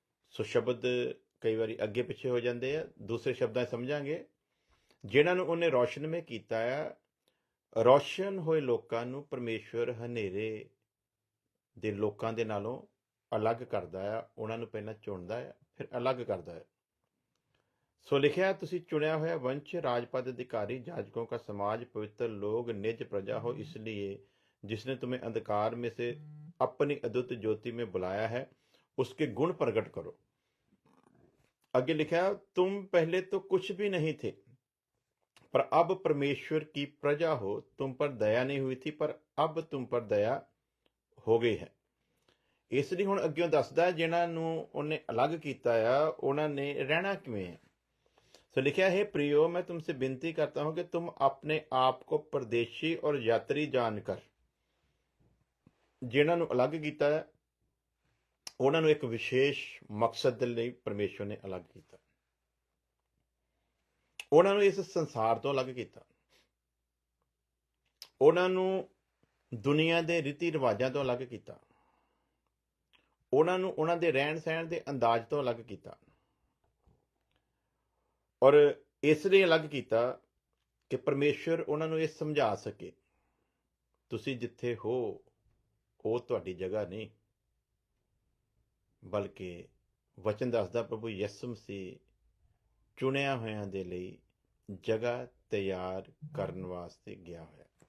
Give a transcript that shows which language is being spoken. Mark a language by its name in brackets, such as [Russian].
[Punjabi] ਸੋ ਸ਼ਬਦ ਕਈ ਵਾਰੀ ਅੱਗੇ ਪਿੱਛੇ ਹੋ ਜਾਂਦੇ ਆ, ਦੂਸਰੇ ਸ਼ਬਦਾਂ 'ਚ ਸਮਝਾਂਗੇ। ਜਿਨ੍ਹਾਂ ਨੂੰ ਉਹਨੇ ਰੌਸ਼ਨਮय ਕੀਤਾ ਆ, ਰੌਸ਼ਨ ਹੋਏ ਲੋਕਾਂ ਨੂੰ ਪਰਮੇਸ਼ਵਰ ਹਨੇਰੇ ਦੇ ਲੋਕਾਂ ਦੇ ਨਾਲੋਂ ਅਲੱਗ ਕਰਦਾ ਆ। ਉਹਨਾਂ ਨੂੰ ਪਹਿਲਾਂ ਚੁਣਦਾ ਆ, ਫਿਰ ਅਲੱਗ ਕਰਦਾ ਹੈ। ਸੋ ਲਿਖਿਆ, ਤੁਸੀਂ ਚੁਣਿਆ ਹੋਇਆ [Hindi] वंश, राजपद अधिकारी, जाजकों का समाज, पवित्र लोग, निज प्रजा हो, इसलिए जिसने तुम्हें अंधकार में से अपनी अद्भुत ज्योति में बुलाया है, उसके गुण प्रकट करो। आगे लिखा, तुम पहले तो कुछ भी नहीं थे, पर अब परमेश्वर की प्रजा हो। तुम पर दया नहीं हुई थी, पर अब तुम पर दया [Punjabi] ਹੋ ਗਈ ਹੈ। ਇਸ ਲਈ ਹੁਣ ਅੱਗੇ ਦੱਸਦਾ ਜਿਨ੍ਹਾਂ ਨੂੰ ਉਹਨੇ ਅਲੱਗ ਕੀਤਾ ਆ ਉਹਨਾਂ ਨੇ ਰਹਿਣਾ ਕਿਵੇਂ ਹੈ। [Hindi] तो लिखा है, प्रियो, मैं तुमसे विनती करता हूं कि तुम अपने आप को परदेशी और यात्री जानकर, [Punjabi] जिन्हां नूं अलग कीता है ਉਹਨਾਂ ਨੂੰ ਇੱਕ ਵਿਸ਼ੇਸ਼ ਮਕਸਦ ਦੇ ਲਈ ਪਰਮੇਸ਼ਵਰ ਨੇ ਅਲੱਗ ਕੀਤਾ। ਉਹਨਾਂ ਨੂੰ ਇਸ ਸੰਸਾਰ ਤੋਂ ਅਲੱਗ ਕੀਤਾ, ਉਹਨਾਂ ਨੂੰ ਦੁਨੀਆ ਦੇ ਰੀਤੀ ਰਿਵਾਜਾਂ ਤੋਂ ਅਲੱਗ ਕੀਤਾ, ਉਹਨਾਂ ਨੂੰ ਉਹਨਾਂ ਦੇ ਰਹਿਣ ਸਹਿਣ ਦੇ ਅੰਦਾਜ਼ ਤੋਂ ਅਲੱਗ ਕੀਤਾ। ਔਰ ਇਸ ਲਈ ਅਲੱਗ ਕੀਤਾ ਕਿ ਪਰਮੇਸ਼ਵਰ ਉਹਨਾਂ ਨੂੰ ਇਹ ਸਮਝਾ ਸਕੇ, ਤੁਸੀਂ ਜਿੱਥੇ ਹੋ ਉਹ ਤੁਹਾਡੀ ਜਗ੍ਹਾ ਨਹੀਂ, ਬਲਕਿ ਵਚਨ ਦੱਸਦਾ ਪ੍ਰਭੂ ਯਿਸੂ ਮਸੀਹ ਚੁਣਿਆ ਹੋਇਆਂ ਦੇ ਲਈ ਜਗ੍ਹਾ ਤਿਆਰ ਕਰਨ ਵਾਸਤੇ ਗਿਆ ਹੋਇਆ।